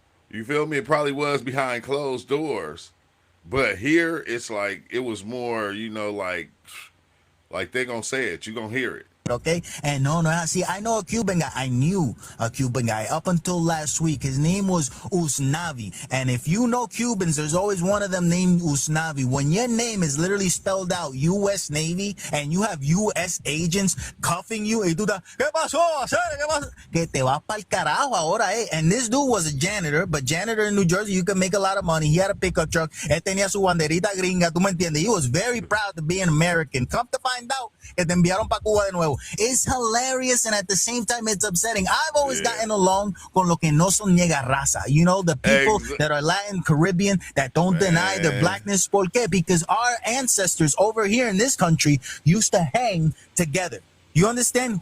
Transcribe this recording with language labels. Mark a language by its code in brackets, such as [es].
[en] You feel me? It probably was behind closed doors. But here it's like it was more, you know, like they gonna say it, you gonna hear it. Okay, and no, see, I know a Cuban guy. I knew a Cuban guy up until last week. His name was Usnavi, and if you know Cubans, there's always one of them named Usnavi. When your name is literally spelled out U.S. Navy and you have U.S. agents cuffing you, [es] y tú ¿qué pasó? ¿Qué pasó? Que te vas pa'l carajo ahora, eh? [en] And this dude was a janitor, but janitor in New Jersey, you can make a lot of money. He had a pickup truck. [es] Él tenía su banderita gringa, tú me entiendes. [en] He was very proud to be an American. Come to find out [es] que te enviaron pa' Cuba de nuevo. [en] It's hilarious, and at the same time, it's upsetting. I've always gotten along [es] con lo que no son niega raza. [en] You know, the people that are Latin, Caribbean, that don't deny their blackness. [es] ¿Por qué? [en] Because our ancestors over here in this country used to hang together. You understand?